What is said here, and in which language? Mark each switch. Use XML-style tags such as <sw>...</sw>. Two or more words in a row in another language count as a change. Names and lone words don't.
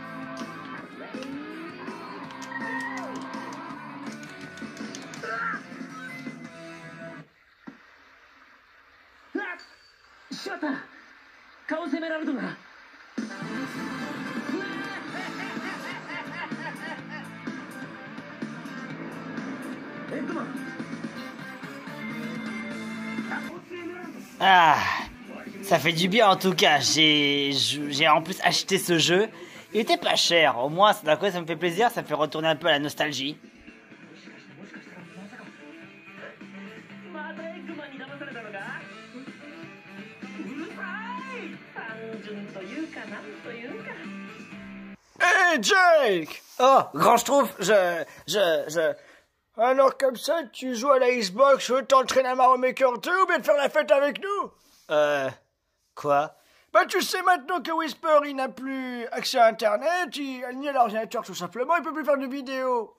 <ja>しまったカオスエメラルドがエッグマン</ja> <fr>Ah, ça fait du bien en tout cas. J'ai en plus acheté ce jeu. Il était pas cher. Au moins, d'un côté, ça me fait plaisir. Ça me fait retourner un peu à la nostalgie.</fr> <ja>またエッグマンに騙されたのかうるさい単純というかなんというか</ja> <fr>Hé, Jake! Oh, grand Schtroumpf, Alors comme ça, tu joues à la Xbox, tu veux t'entraîner à Mario Maker 2 ou bien de faire la fête avec nous? Quoi? Bah tu sais maintenant que Whisper il n'a plus accès à internet, ni à l'ordinateur tout simplement, il peut plus faire de vidéos.</fr>